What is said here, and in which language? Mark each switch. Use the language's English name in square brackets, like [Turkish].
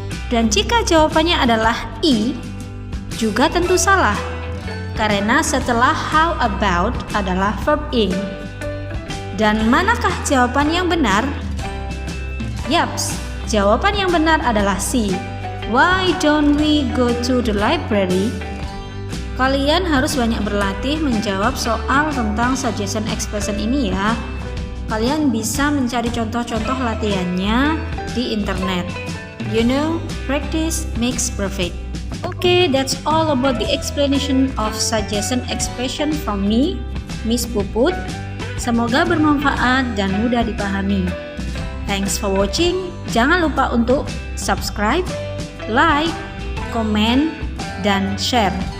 [Indonesian] Dan jika jawabannya adalah E, juga tentu salah. karena setelah how about adalah verb ing. Dan manakah jawaban yang benar? Yaps, jawaban yang benar adalah C. [English] Why don't we go to the library? [Indonesian] Kalian harus banyak berlatih menjawab soal tentang suggestion expression ini ya. Kalian bisa mencari contoh-contoh latihannya di internet. [English] You know, practice makes perfect. Okay, that's all about the explanation of suggestion expression from me, Miss Puput. [Indonesian] Semoga bermanfaat dan mudah dipahami. [English] Thanks for watching. [Indonesian] Jangan lupa untuk subscribe, like, komen, dan share.